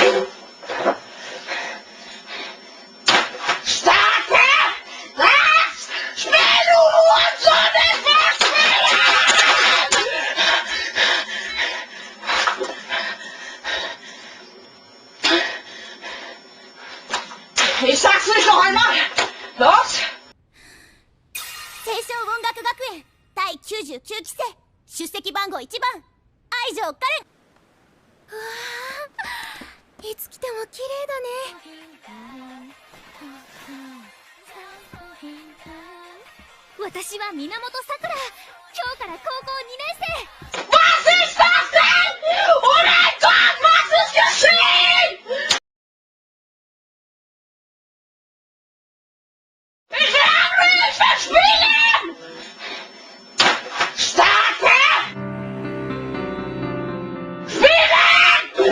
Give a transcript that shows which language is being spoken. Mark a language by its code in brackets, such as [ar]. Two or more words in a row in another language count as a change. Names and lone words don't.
[de] Starte das Spiel, du Hurensohn! Ich will spielen! Ich sag's nicht noch einmal! Los! [ja] 青少音楽学園第99期生出席番号1番愛城華恋。うわー、いつ来ても綺麗だね。私は源さくら、今日から高校2年生。 [de] Was ist das denn? Oh mein Gott, was ist geschehen? Ich will angry, ich will spielen! Starte! Spielen!